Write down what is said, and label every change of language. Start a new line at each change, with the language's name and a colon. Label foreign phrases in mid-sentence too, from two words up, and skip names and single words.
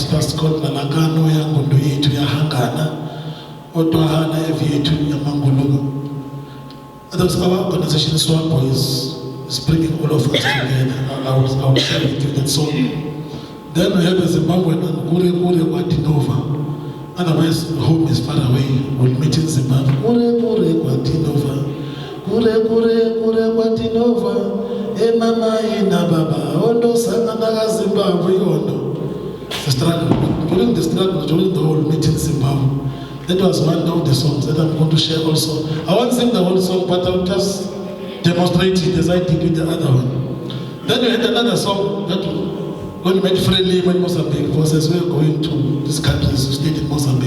English: It was called Lalagano, Yangondo Yetu, Yahangana, Otohana, Evietu, Yamangulugu. That's our organization, Swapo, is bringing all of us together. I will share with you that song. Then we have a Zimbabwean and Gure Wadinova. Otherwise, home is far away. We'll meet in Zimbabwe. Gure Wadinova. Gure Wadinova.
Shona: E mama ina baba. Ondo Sananaga Zimbabwe Ondo.
English: The struggle. During the struggle, during the whole meeting in Zimbabwe. That was one of the songs that I'm going to share also. I won't sing the whole song, but I'll just demonstrate it as I did with the other one. Then we had another song that when we made friendly in Mozambique, was as we were going to these countries who stayed in Mozambique.